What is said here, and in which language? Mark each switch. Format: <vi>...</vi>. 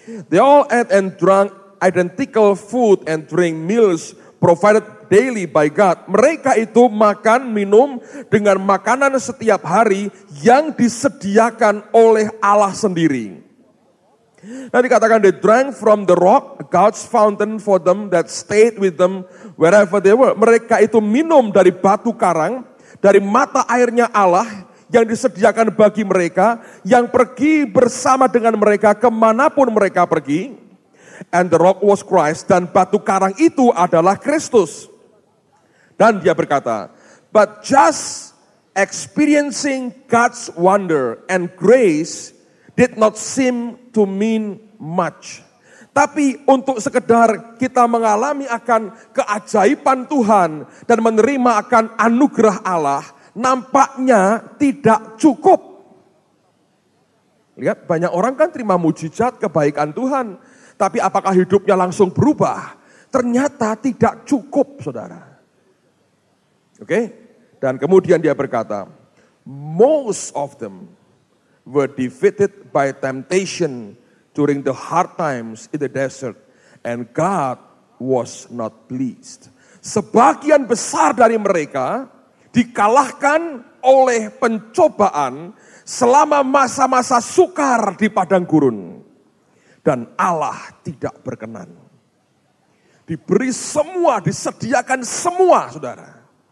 <en>They all ate and drank identical food and drink meals provided daily by God.</en> <id>Mereka itu makan, minum dengan makanan setiap hari yang disediakan oleh Allah sendiri. Nah, dikatakan</id> <en>they drank from the rock, God's fountain for them that stayed with them wherever they were.</en> <id>Mereka itu minum dari batu karang, dari mata airnya Allah yang disediakan bagi mereka, yang pergi bersama dengan mereka kemanapun mereka pergi.</id> <en>And the rock was Christ,</en> <id>dan batu karang itu adalah Kristus. Dan dia berkata,</id> <en>but just experiencing God's wonder and grace did not seem to mean much.</en> <id>Tapi untuk sekedar kita mengalami akan keajaiban Tuhan dan menerima akan anugerah Allah, nampaknya tidak cukup. Lihat, banyak orang kan terima mujizat kebaikan Tuhan, tapi apakah hidupnya langsung berubah? Ternyata tidak cukup, saudara. Oke? Dan kemudian dia berkata,</id> <en>most of them were defeated by temptation during the hard times in the desert, and God was not pleased.</en> <id>Sebagian besar dari mereka dikalahkan oleh pencobaan selama masa-masa sukar di padang gurun. Dan Allah tidak berkenan. Diberi semua, disediakan semua, saudara.</id>